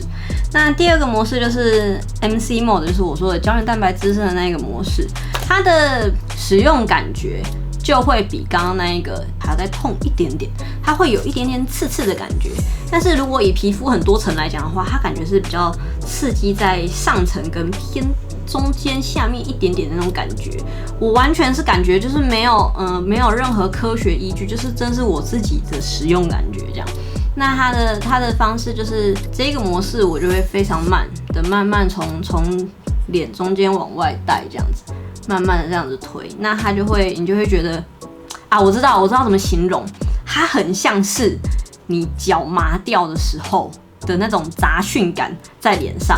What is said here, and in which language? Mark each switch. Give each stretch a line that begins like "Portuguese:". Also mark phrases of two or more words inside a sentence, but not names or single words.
Chinese: 那第二個模式就是 MC Mode， 就是我說的膠原蛋白滋生的那個模式，它的使用感覺就會比剛剛那一個還要再痛一點點，它會有一點點刺刺的感覺。但是如果以皮膚很多層來講的話，它感覺是比較刺激在上層跟偏中間下面一點點的那種感覺。我完全是感覺就是没有任何科學依據，就是真是我自己的使用感觉這樣。那它的方式就是這個模式，我就會非常慢慢從臉中間往外帶這樣子，慢慢的這樣子推，那你就會覺得啊，我知道怎麼形容，它很像是你腳麻掉的時候的那種雜訊感在臉上。